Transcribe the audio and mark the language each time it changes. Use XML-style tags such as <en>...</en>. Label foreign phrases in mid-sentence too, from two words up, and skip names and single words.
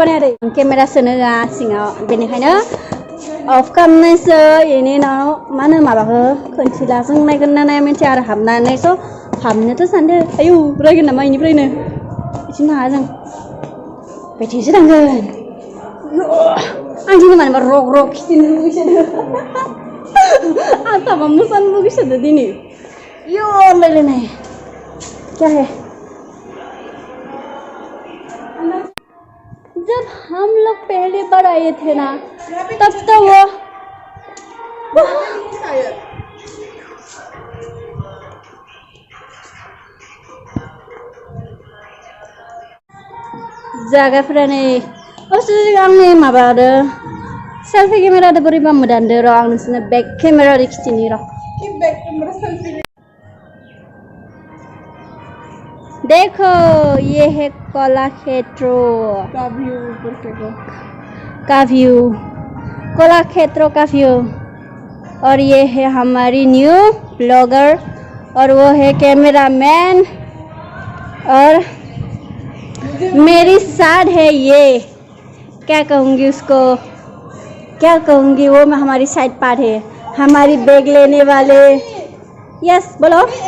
<brx>बानायाखै केमेरा सोनो होआ सिङाव बेनिखायनो अफ खालामनोसै बेनि उनाव मा होनो माबाखौ खोनथिला जों नायगोन ना नाया मिथिया आरो हाबनानै स' हाबनोथ' सानदों आयौ रायगोन नामा बेनिफ्रायनो बिथिं थाङा जों बेथिंसो थांगोन आं दिनै मानोबा रग खिथिनो लुगैसोदों आं थाबा मोसानो लुगैसोदों दिनै यो लायलायनाय</brx> <hi>क्या है जब हम लोग पहली बार आए थे ना तब तो वो</hi> <brx>जागाफोरा नै आंनि माबादो सेल्फि केमेरादो बोरैबा मोदानदो र' आं नोंसोरनो बेक केमेरादो खिथिनि र'</brx> <hi>देखो ये है कलाक्षेत्र का व्यू कलाक्षेत्र का व्यू और ये है हमारी</hi> <en>new blogger</en> <hi>और वो है कैमरामैन और मेरी साथ है ये क्या कहूँगी उसको क्या कहूँगी वो मैं हमारी साइड पार्ट है हमारी बैग लेने वाले यस बोलो</hi>